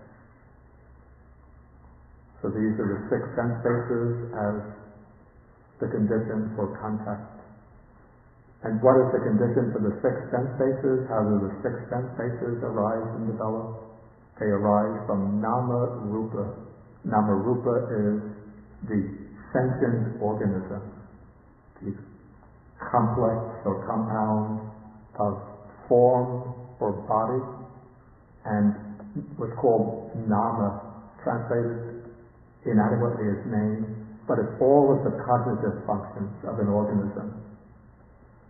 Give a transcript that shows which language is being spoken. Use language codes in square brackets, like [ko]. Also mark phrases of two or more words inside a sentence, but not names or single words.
[en] So these are the six sense bases as the condition for contact. And what is the condition for the six sense bases? How do the six sense bases arise and develop? They arise from nama-rupa. Nama-rupa is the sentient organism, the complex or compound of form or body, and what's called nama, translated inadequately as name, but it's all of the cognitive functions of an organism.